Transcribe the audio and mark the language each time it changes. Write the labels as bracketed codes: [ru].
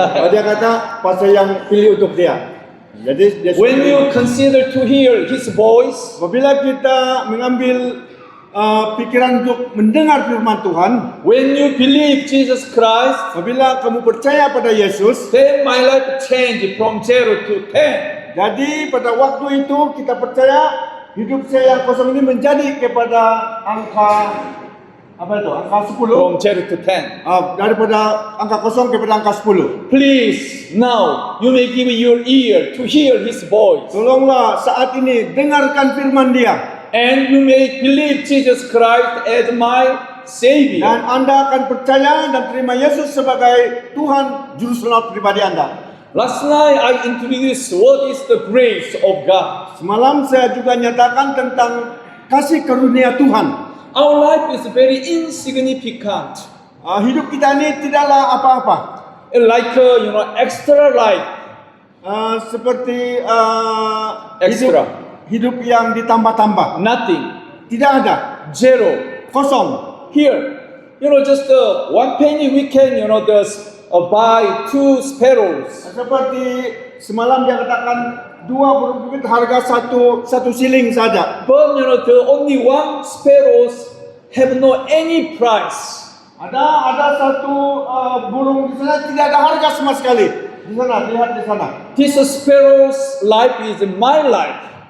[ms] Dia kata pasal yang pilih untuk dia. Jadi dia [en] When you consider to hear His voice, [ms] apabila kita mengambil pikiran untuk mendengar firman Tuhan, [en] when you believe Jesus Christ, [ms] apabila kamu percaya pada Yesus, [en] then my life changed from 0 to 10. [ms] jadi pada waktu itu kita percaya hidup saya yang kosong ini menjadi kepada angka angka 10. [en] From 0 to 10. [ms] Daripada angka kosong kepada angka 10. [en] Please, now you may give your ear to hear His voice. [ms] Tolonglah saat ini dengarkan firman Dia. [en] And you may believe Jesus Christ as my Savior. [ms] Dan Anda akan percaya dan terima Yesus sebagai Tuhan Juru Selamat pribadi Anda. [en] Last night I introduced what is the grace of God. [ms] Semalam saya juga nyatakan tentang kasih karunia Tuhan. [en] Our life is very insignificant. [ms] Hidup kita ini tidaklah apa-apa. [en] Like extra life. [ms] Seperti [en] Extra. [ms] hidup yang ditambah-tambah. [en] Nothing. [ms] Tidak ada. [en] Zero. [ms] Kosong. [en] Here, just one penny we can, buy 2 sparrows. [ms] Seperti semalam dia katakan 2 burung pipit harga satu siling saja. [en] But the only 1 sparrows have no any price. [ms] Ada satu burung di sana tidak ada harga sama sekali. Di sana, lihat di sana. [en] This sparrow's life is my life.